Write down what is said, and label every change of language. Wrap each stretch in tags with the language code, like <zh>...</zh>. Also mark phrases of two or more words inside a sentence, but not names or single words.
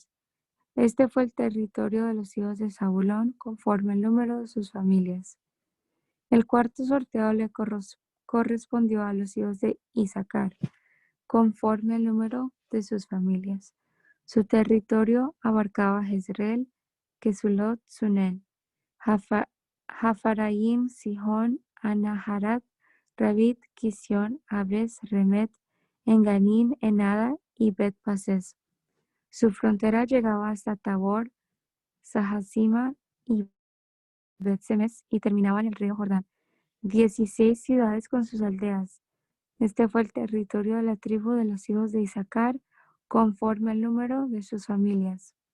<es>Este fue el territorio de los hijos de Zabulón conforme el número de sus familias. El cuarto sorteo le correspondió a los hijos de Isaacar, conforme el número de sus familias. Su territorio abarcaba Jezreel, Kesulot, Sunen, Hafaraim, Sihón, Anaharat, Rabit, Kisión, Abes, Remet, Enganín, Enada y Bet-Pases. Su frontera llegaba hasta Tabor, Sahasima y Bet-Semes y terminaba en el río Jordán. 16 ciudades con sus aldeas. Este fue el territorio de la tribu de los hijos de Isaacar, conforme al número de sus familias.</es>